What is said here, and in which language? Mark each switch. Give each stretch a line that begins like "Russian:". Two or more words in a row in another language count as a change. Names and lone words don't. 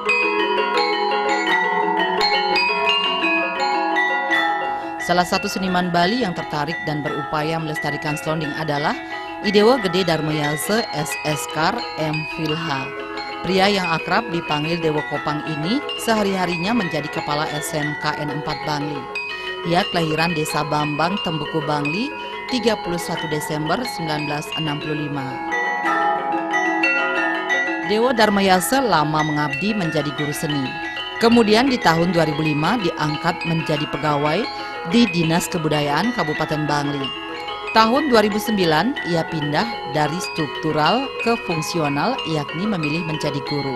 Indonesian: Salah satu seniman Bali yang tertarik dan berupaya melestarikan slonding adalah Idewa Gede Darmayase SSkar M. Filha. Pria yang akrab dipanggil Dewa Kopang ini sehari-harinya menjadi kepala SMKN 4 Bangli. Ia kelahiran Desa Bambang, Tembuku, Bangli, 31 Desember 1965. Dewa Darmayase lama mengabdi menjadi guru seni. Kemudian di tahun 2005 diangkat menjadi pegawai di Dinas Kebudayaan Kabupaten Bangli. Tahun 2009 ia pindah dari struktural ke fungsional, yakni memilih menjadi guru.